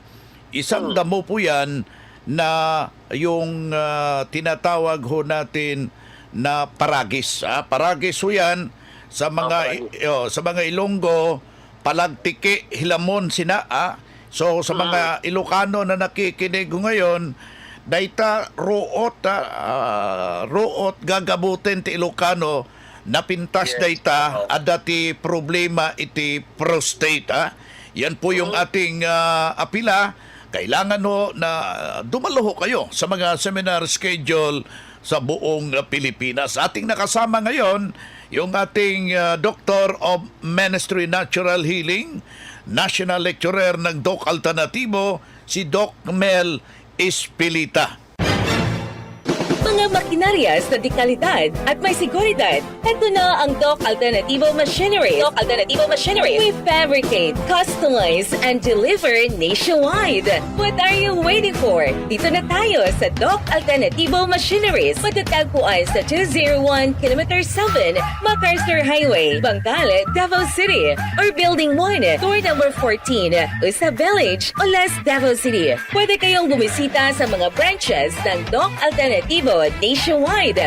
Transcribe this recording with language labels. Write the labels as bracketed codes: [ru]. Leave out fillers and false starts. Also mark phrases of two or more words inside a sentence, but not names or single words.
[tl] Isang damo po yan na yung tinatawag ho natin na paragis. Paragis ho yan sa mga Ilonggo, palagtiki, hilamon sina. So sa mga Ilocano na nakikinig ko ngayon, [ilo] dayta root gagabutin ti Ilocano napintas dayta adati problema iti prostate. [tl] Yan po yung ating apila. Kailangan ho na dumalo ho kayo sa mga [en] seminar schedule [tl] sa buong Pilipinas. Ating nakasama ngayon yung ating [en] Doctor of Ministry Natural Healing, National Lecturer [tl] ng Doc Alternatibo, si Doc Mel Espilita. mga makinarias na di kalidad at may seguridad. Ito na ang Doc Alternativo Machinery. Doc Alternativo Machinery. [en] We fabricate, customize, and deliver nationwide. What are you waiting for? [tl] Dito na tayo sa Doc Alternativo Machineries. Matatagpuan sa 201 km 7 MacArthur Highway, Bangkalet, Davao City. Or Building 1, Door number 14, Usa Village, Olas, Davao City. Pwede kayong bumisita sa mga branches ng Doc Alternativo nationwide.